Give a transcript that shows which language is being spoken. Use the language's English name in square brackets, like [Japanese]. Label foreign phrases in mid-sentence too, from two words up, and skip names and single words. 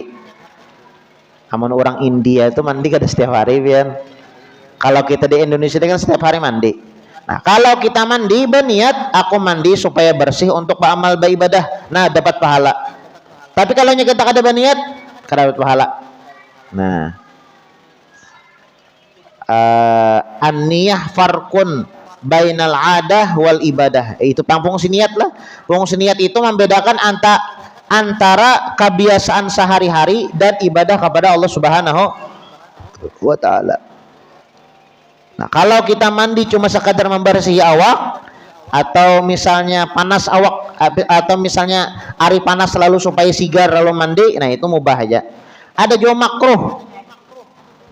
[Banjar] Amun orang India itu mandi kan setiap hari pian. [Indonesian] Kalau kita di Indonesia kan setiap hari mandi. Nah, kalau kita mandi berniat aku mandi supaya bersih untuk beramal beribadah, nah dapat pahala. [Banjar] Tapi kalau kita kada berniat, kada dapat pahala. Nah, [Arabic] النية فرق بين العادة والعبادة. [Indonesian] Itu fungsi niat lah. Fungsi niat itu membedakan antara kebiasaan sehari-hari dan ibadah kepada Allah [Arabic] سبحانه وتعالى. [Banjar] Nah, kalau kita mandi cuma sekadar membersih awak, atau misalnya panas awak, atau misalnya hari panas selalu supaya sigar lalu mandi, nah itu mubah aja. [Indonesian] Ada juga makruh.